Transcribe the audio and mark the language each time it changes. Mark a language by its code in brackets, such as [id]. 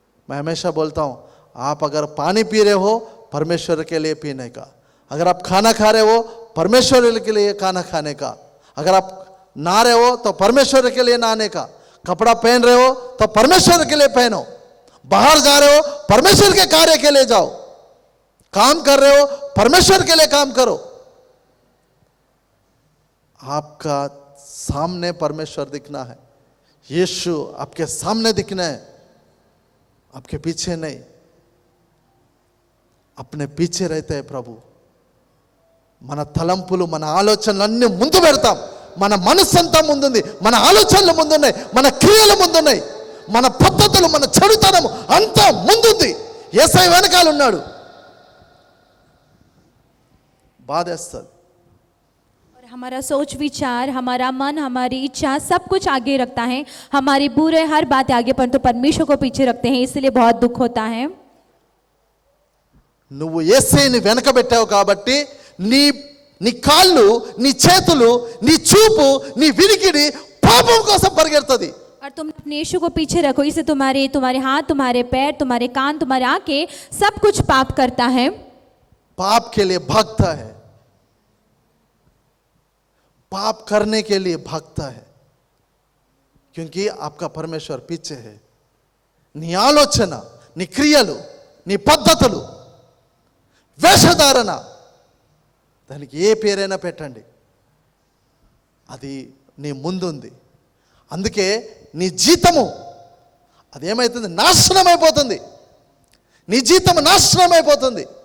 [hi] मैं हमेशा बोलता हूँ, आप अगर पानी पी रहे हो परमेश्वर के लिए पीने का, अगर आप खाना खा रहे हो परमेश्वर के लिए खाना खाने का, अगर आप नहा रहे हो तो परमेश्वर के लिए नहाने का, कपड़ा पहन रहे हो तो परमेश्वर के लिए पहनो, बाहर जा रहे हो परमेश्वर के कार्य के लिए जाओ, काम कर रहे हो परमेश्वर के लिए काम करो. आपका सामने परमेश्वर दिखना है, यीशु आपके सामने दिखना है, आपके पीछे नहीं. अपने पीछे रहते हैं प्रभु. [te] మన తలంపులు, మన ఆలోచనలన్నీ ముందు పెడతాం, మన మనస్సంతా ముందుంది, మన ఆలోచనలు ముందున్నాయి, మన క్రియలు ముందున్నాయి, మన పద్ధతులు, మన చెడుతనం అంతా ముందుంది. యేసయ్య వెనకాల ఉన్నాడు. బాధేస్తుంది. [hi] और हमारा सोच विचार, हमारा मन, हमारी इच्छा सब कुछ आगे रखता है, हमारी बुरे हर बात आगे, परंतु परमेश्वर को पीछे रखते हैं, इसलिए बहुत दुख होता है। [te] నువ్వు యేసయ్యని వెనకబెట్టావు కాబట్టి నీ కాళ్ళు, నీ చేతులు, నీ చూపు, నీ వినికిడి పాపం కోసం పరిగెడుతుంది. [hi] और तुम अपने यीशु को पीछे रखो, इससे तुम्हारे हाथ, तुम्हारे पैर, तुम्हारे कान, तुम्हारे आंखें सब कुछ पाप करता है, पाप के लिए भागता है, पाप करने के लिए भागता है, क्योंकि आपका परमेश्वर पीछे है. [te] నీ ఆలోచన, నీ క్రియలు, నీ పద్ధతులు, వేషధారణ, దానికి ఏ పేరైనా పెట్టండి, అది నీ ముందుంది. అందుకే నీ జీతము అదేమవుతుంది? నాశనం అయిపోతుంది. నీ జీతం నాశనం అయిపోతుంది.